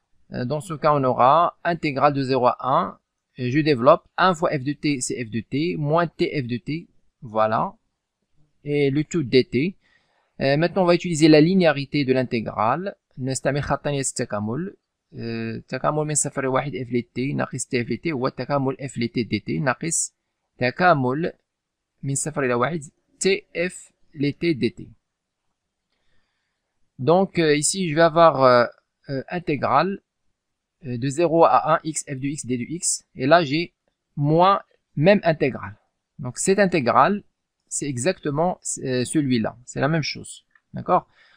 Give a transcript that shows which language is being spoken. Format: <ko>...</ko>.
<fr>Dans ce cas, on aura intégrale de 0 à 1. Je développe 1 fois f de t, c'est f de t, moins t f de t, voilà. Et le tout dt. Maintenant, on va utiliser la linéarité de l'intégrale.</fr> <ar>نستعمل خطين التكامل. تكامل من صفر لواحد f لت ناقص t f لت هو تكامل f لت dt ناقص تكامل من صفر إلى واحد tf لت dt.</ar> <fr>Donc ici, je vais avoir intégrale de 0 à 1 x f de x d de x. Et là, j'ai moins même intégrale. Donc cette intégrale, c'est exactement celui-là. C'est la même chose. D'accord?</fr>